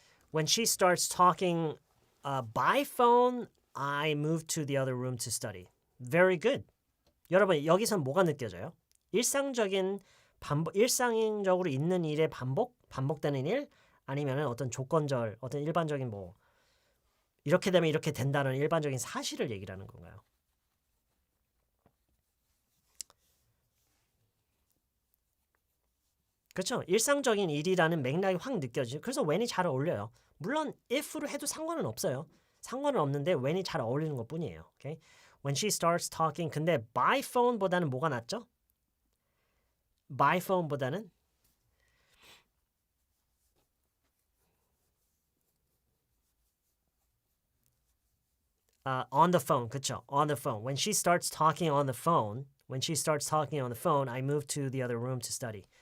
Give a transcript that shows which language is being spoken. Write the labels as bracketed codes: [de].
[en] When she starts talking by phone, I move to the other room to study. Very good. [ko] 여러분, 여기선 뭐가 느껴져요? 일상적으로 있는 일의 반복되는 일, 아니면 어떤 조건절, 어떤 일반적인 뭐 이렇게 되면 이렇게 된다는 일반적인 사실을 얘기를 하는 건가요? 그렇죠? 일상적인 일이라는 맥락이 확 느껴지죠. 그래서 when이 잘 어울려요. 물론 if로 해도 상관은 없어요. 상관은 없는데 when이 잘 어울리는 것뿐이에요. [en] Okay? When she starts talking. [ko] 근데 [en] by phone [ko] 보다는 뭐가 낫죠? [en] by phone보다는 on the phone. 그쵸? On the phone. When she starts talking on the phone. When she starts talking on the phone, I move to the other room to study.